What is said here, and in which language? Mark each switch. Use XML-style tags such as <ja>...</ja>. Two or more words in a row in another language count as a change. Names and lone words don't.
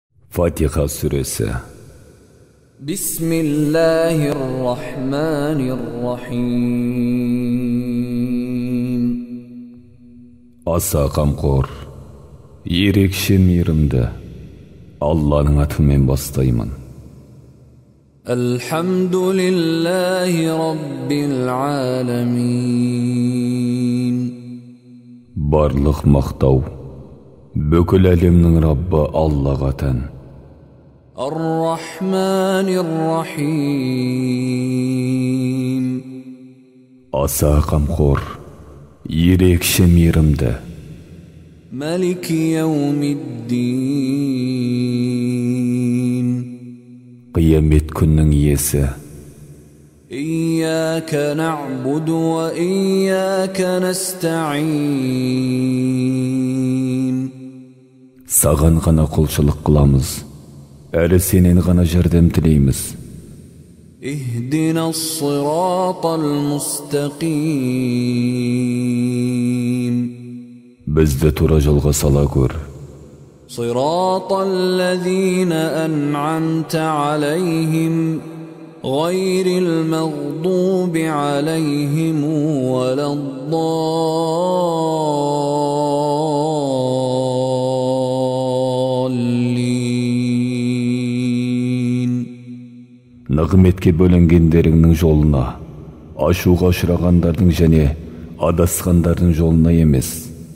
<tr>Fatiha suresi.</tr> <ar>Bismillahirrahmanirrahim.</ar> <kk>Аса қамқор, ерекше мейірімді Алланың атымен бастаймын.</kk> <ar>الحمد لله رب العالمين.</ar> <kk>Барлық мақтау бүкіл әлемнің Раббы Аллаға тән.</kk> <ar>الرحمن الرحيم.</ar> <kk>Аса қамқор, ерекше мейірімді.</kk> <ar>مالك يوم الدين.</ar> <kk>Қиямет күннің иесі.</kk> <ar>إياك نعبد وإياك نستعين.</ar> <kk>Саған ғана құлшылық қыламыз, әрі сенен ғана жәрдем тілейміз.</kk> <ar>اهدنا الصراط المستقيم.</ar> <kk>Бізді тура жолға сала көр.</kk> <ar>صراط الذين أنعمت عليهم غير المغضوب عليهم ولا الضالين.</ar> <kk>Нығметке бөлінгендеріңнің жолына, ашуға ұшырағандардың және адасқандардың жолына емес.</kk>